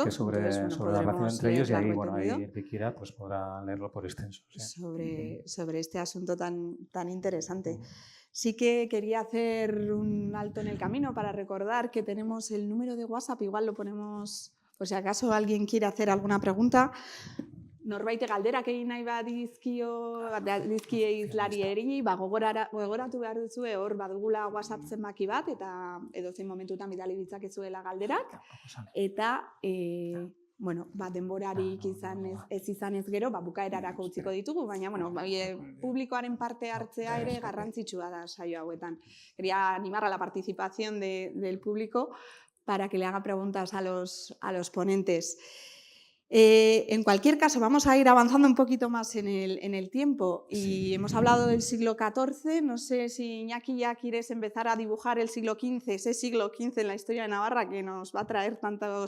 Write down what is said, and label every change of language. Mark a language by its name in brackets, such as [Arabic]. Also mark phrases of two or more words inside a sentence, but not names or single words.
[Spanish] Sí, sobre la relación entre ellos, y ahí, bueno, ahí el que quiera pues podrá leerlo por extenso. Sí. Sobre este asunto tan interesante. Sí que quería hacer un alto en el camino para recordar que tenemos el número de WhatsApp, igual lo ponemos por si acaso alguien quiere hacer alguna pregunta. [Basque] Norbait galderak nahi badizkie izlarieri, gogoratu behar duzue hor badugula WhatsApp zenbaki bat, eta edozein momentutan bidali ditzakezuela galderak, eta bueno, denborarik ez izanez gero, bukaerarako utziko ditugu, baina publikoaren parte hartzea ere garrantzitsua da saio hauetan. [Spanish] Quería animar a la participación del público para que le haga preguntas a los ponentes. En cualquier caso, vamos a ir avanzando un poquito más en el tiempo y hemos hablado del siglo XIV. No sé si, Iñaki, ya quieres empezar a dibujar el siglo XV, ese siglo XV en la historia de Navarra que nos va a traer tantos...